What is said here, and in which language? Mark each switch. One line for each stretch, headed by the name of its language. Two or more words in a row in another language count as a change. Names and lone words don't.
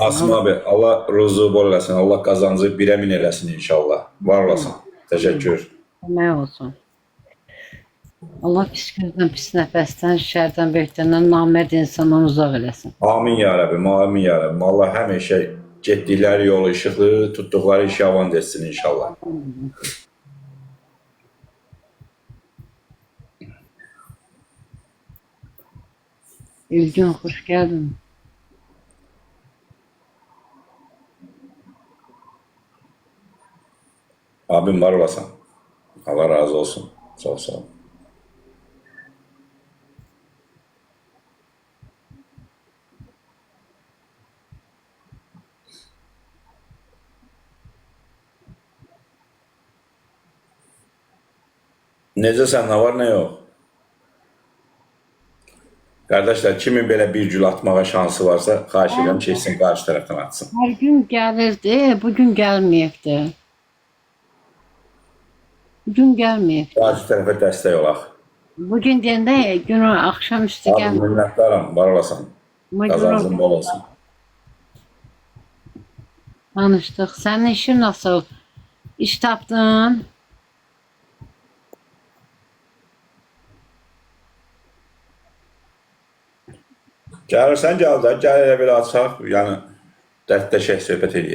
Azerbaijani: Asım abi, Allah ruzu bol eləsin, Allah qazancı birə min eləsin inşallah. Var olasın. Təşəkkür. Kömək olsun. Allah pis gözdən, pis nəfəsdən, şərdən, böhtəndən, namərd insandan uzaq eləsin. Amin ya Rabbim, amin ya Rabbim. Allah həmişə getdikləri yolu işıqlı, tutduqları işi avand etsin inşallah.
Turkish: İlgin, hoş geldin.
Azerbaijani: Abim var olasın. Allah razı olsun.
Turkish: Çok sağ ol.
Azerbaijani: Necəsən, nə var, nə yox? Qardaşlar, kimin belə bir gül atmağa şansı varsa, xahiş edirəm, keçsin qarşı tərəfdən atsın.
Turkish: Her gün gelirdi, bugün gelmeyekti. Bugün gelmeyekti.
Azerbaijani: Qarşı tərəfə dəstək olaq. Bugün deyəndə günü akşamüstü
Turkish: Abi, gelmedi.
Azerbaijani: minnətdaram, var olasan. Qazancın bol olsun.
Turkish: Tanıştık. Senin işin nasıl?
Azerbaijani: İş tapdın? Gəlirsən, gəl də, gəl elə belə açaq, yəni dərdləşək, söhbət edək.